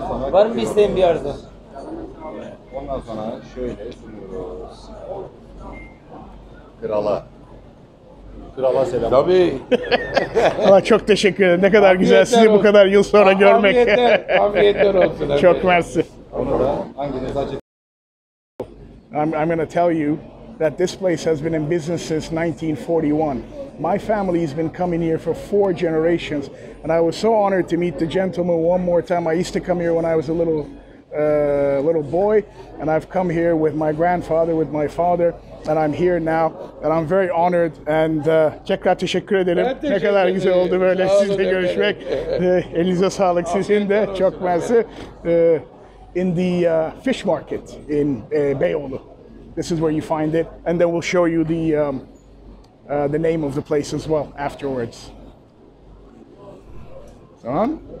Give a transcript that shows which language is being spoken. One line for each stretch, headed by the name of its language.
Turkish: Var mı bir isteğin bir arzu? Ondan sonra şöyle sunuyoruz. Krala selam. Tabii. Ama çok teşekkür ederim. Ne kadar güzel sizi bu kadar yıl sonra görmek. Afiyetler olsun. Çok mersi. Onu da hanginiz acı?
English: I'm going to tell you that this place has been in business since 1941. My family's been coming here for 4 generations, and I was so honored to meet the gentleman one more time. I used to come here when I was a little little boy, and I've come here with my grandfather, with my father, and I'm here now, and I'm very honored.
Turkish: And tekrar teşekkür ederim. Ne kadar güzel oldu böyle sizinle görüşmek. Elinize sağlık sizin de. Çok mersi.
English: In the fish market in Beyoğlu. This is where you find it, and then we'll show you the name of the place as well afterwards.
Turkish: Tamam.